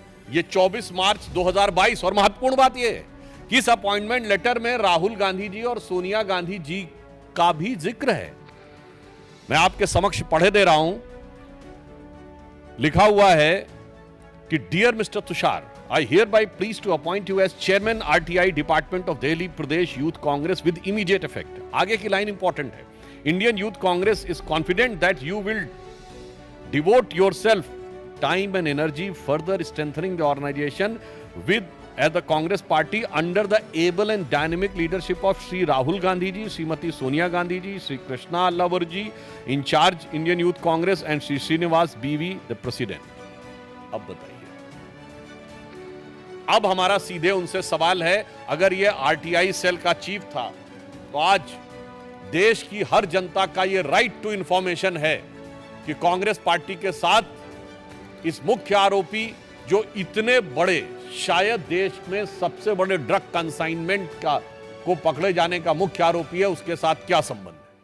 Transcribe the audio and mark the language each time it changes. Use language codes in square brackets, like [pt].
[hi] ये 24 मार्च 2022 और महत्वपूर्ण बात यह है कि इस अपॉइंटमेंट लेटर में राहुल गांधी जी और सोनिया गांधी जी का भी जिक्र है। मैं आपके समक्ष पढ़े दे रहा हूं। लिखा हुआ है कि [en] Dear mister Tushar, I hereby please to appoint you as chairman RTI Department of Delhi Pradesh Youth Congress with immediate effect. [hi] आगे की लाइन इंपॉर्टेंट है। [en] Indian Youth Congress is confident that you will devote yourself time and energy further strengthening the organization with as the Congress party under the able and dynamic leadership of Sri Rahul Gandhi ji, Srimati Sonia Gandhi ji, Sri Krishna Allavar ji, in charge Indian Youth Congress, and Sri Srinivas BV, the president. [hi] अब बताइए, अब हमारा सीधे उनसे सवाल है, अगर ये आरटीआई सेल का चीफ था तो आज देश की हर जनता का ये राइट टू इंफॉर्मेशन है कि कांग्रेस पार्टी के साथ इस मुख्य आरोपी जो इतने बड़े, शायद देश में सबसे बड़े ड्रग कंसाइनमेंट का को पकड़े जाने का मुख्य आरोपी है, उसके साथ क्या संबंध है।